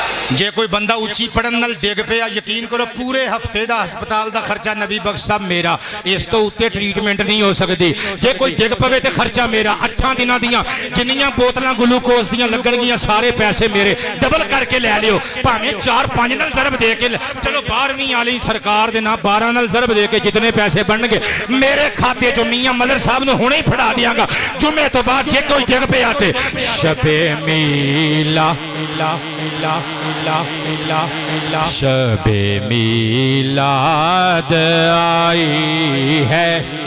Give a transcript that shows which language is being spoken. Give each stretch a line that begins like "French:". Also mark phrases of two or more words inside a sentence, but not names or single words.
Punjabi: جے کوئی بندہ اچھی پڑھن نال ڈگ پیا یقین کرو پورے ہفتے دا ہسپتال دا خرچہ نبی بخش صاحب میرا، اس تو اتے ٹریٹمنٹ نہیں ہو سکتی۔ جے کوئی ڈگ پوے تے خرچہ میرا، 8 دنوں دیاں جنیاں بوتلاں گلوکوز دیاں لگن گیاں سارے پیسے میرے، ڈبل کر کے لے لیو، بھاویں 4-5 نال ضرب دے کے چلو 12ویں والی سرکار دے نا 12 نال ضرب دے کے جتنے پیسے بن گے میرے کھاتے چوں میاں مدر صاحب نے ہونے ہی پھڑا دیاں گا جمعے تو بعد جے کوئی ڈگ پے آتے۔ شب میلاد شب میلاد آئی ہے،